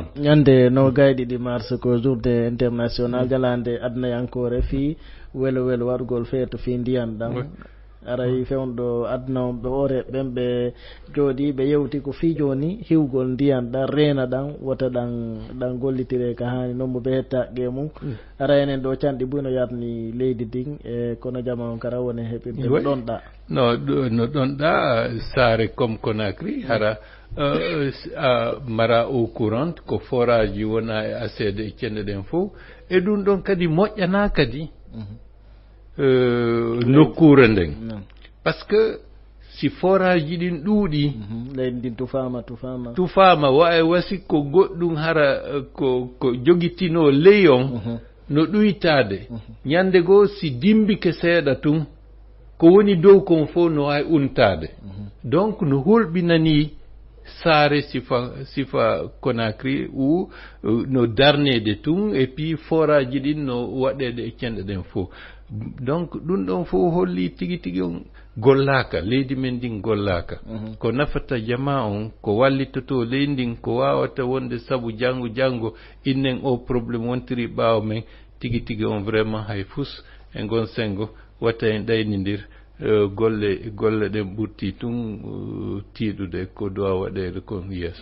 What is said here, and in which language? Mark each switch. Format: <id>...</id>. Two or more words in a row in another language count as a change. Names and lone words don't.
<ff>Ñande no gayɗiɗi mars ko</ff> <fr>journée international</fr> <ff>jalande adnayankore fi welo wargol feeto fi ndiyam ɗam aray fewndo adna ɓe ore ɓen ɓe jooɗi ɓe yewti ko fi joni hiwgol ndiyam ɗan reena ɗan wota ɗan gollitire ka hani noon mo ɓe hetta gue mum ara enen ɗo canɗi ɓuyno yarni leydi din e kono jama on kara woni heɓirde no ɗon ɗa no ɗon ɗa saare comme Conakry hara mara</ff> <fr>eau courante</fr> <ff>ko forage ji wona e accede e cenɗe ɗen fof e ɗum ɗon kadi moƴƴana kadi nokkure nden</ff> <fr>par ce que</fr> <ff>si forage ji ɗin ɗuuɗi leydi ndin tufama wawi wasi ko goɗɗum hara ko joguitino ley on no ɗuytade ñande goo si dimbike seeɗa tun ko woni dow kon fof no wawi untade. Donc no hulɓinani saare sifa Conakry ou no darnede tun</ff> <fr>et puis</fr> <ff>forage ji ɗin no waɗede e cenɗe ɗen fof. Donc ɗum ɗon fof holli tigi on gollaka leydi men ndin gollaka ko nafata jama on ko wallitoto leydi ndin ko wawata wonde sabu janggo innen o probléme wontiri ɓawo men tigi on vraiment hay fus e gon sengo watta en ɗaynidir golle ɗen ɓurti tun tiiɗude ko dowa waɗede kon yeeso.</ff>